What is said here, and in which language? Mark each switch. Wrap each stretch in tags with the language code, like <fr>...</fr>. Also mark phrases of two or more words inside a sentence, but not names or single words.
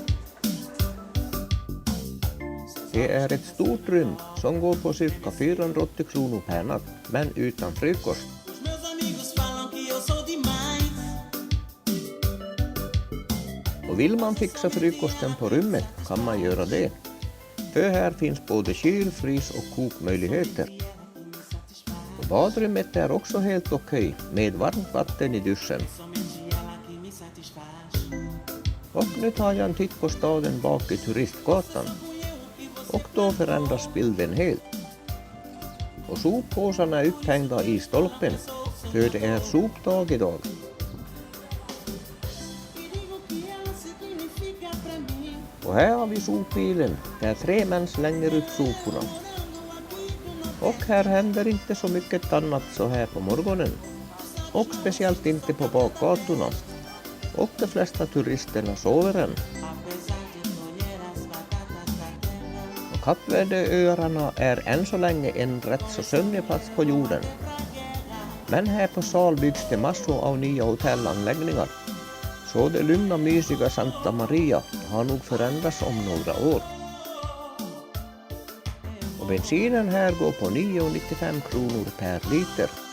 <sv>Det är ett stort rum som går på cirka 480 kronor per natt, men utan frukost.</sv> <pt>Os meus amigos falam que eu sou demais.</pt> <sv>Och vill man fixa frukosten på rummet kan man göra det. För här finns både kyl, frys och kokmöjligheter. Och badrummet är också helt okej, med varmt vatten i duschen.</sv> <pt>Somente ela que me satisfaz.</pt> <sv>Och nu tar jag en titt på staden bak i Turistgatan. Och då förändras bilden helt. Och soppåsarna är upphängda i stolpen, för det är sopdag idag.</sv> <pt>E digo que ela significa pra mim.</pt> <sv>Och här har vi sopbilen, där 3 män slänger upp soporna. Och här händer inte så mycket annat så här på morgonen. Och speciellt inte på bakgatorna. Och de flesta turisterna sover än.</sv> <pt>Apesar de colher as batatas da terra.</pt> <sv>Och Kappverdeöarna är än så länge en rätt så sömnig plats på jorden. Men här på Sal byggs det massor av nya hotellanläggningar. Så det lugna mysiga Santa Maria har nog förändrats om några år. Och bensinen här går på 9,95 kronor per liter.</sv>